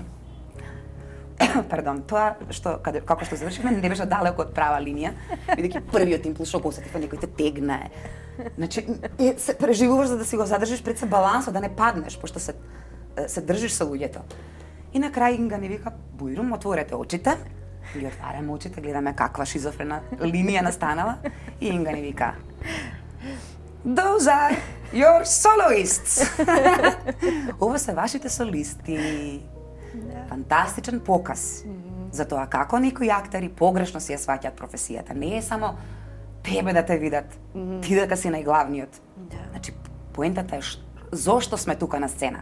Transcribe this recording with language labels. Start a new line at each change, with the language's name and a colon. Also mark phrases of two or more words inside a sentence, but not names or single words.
Macedonian: Пардон, тоа што како што завршиме не беше далеко од права линија, бидејќи првиот импулс што го осетив некој те тегне. Значи се преживуваш за да си го задржиш пред се балансот, да не паднеш, пошто се држиш со луѓето. И на крај Инга ни вика: "Бујрум, отворете очите." Ги отвараме очите, гледаме каква шизофрена линија настанала, и Инга ни вика:
English: "Those are your soloists."
Macedonian: Ова се вашите солисти. Фантастичен показ. Затоа како некои актери погрешно си ја сваќаат професијата. Не е само тебе да те видат, ти дека си најглавниот. Да. Значи, поентата е зошто сме тука на сцена.